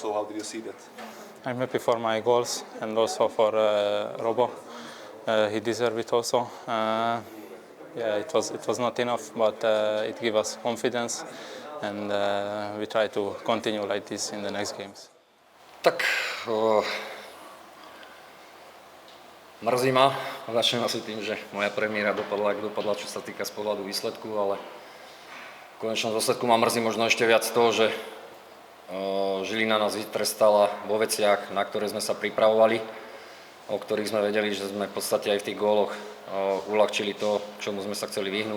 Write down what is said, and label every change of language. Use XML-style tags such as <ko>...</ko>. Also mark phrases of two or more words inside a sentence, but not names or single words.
<en>So how did you see that? I'm happy for my goals and also for Robo. He deserved it also. Yeah, it was not enough, but it gave us confidence, and we try to continue like this in the next games.</en> <sk>Tak mrzí ma, začnem asi tým, že moja premiéra dopadla, ako dopadla, čo sa týka z pohľadu výsledku, ale v konečnom dôsledku ma mrzí možno ešte viac to, že Žilina nás vytrestala vo veciach, na ktoré sme sa pripravovali, o ktorých sme vedeli, že sme v podstate aj v tých góloch uľahčili to, čomu sme sa chceli vyhnúť.</sk>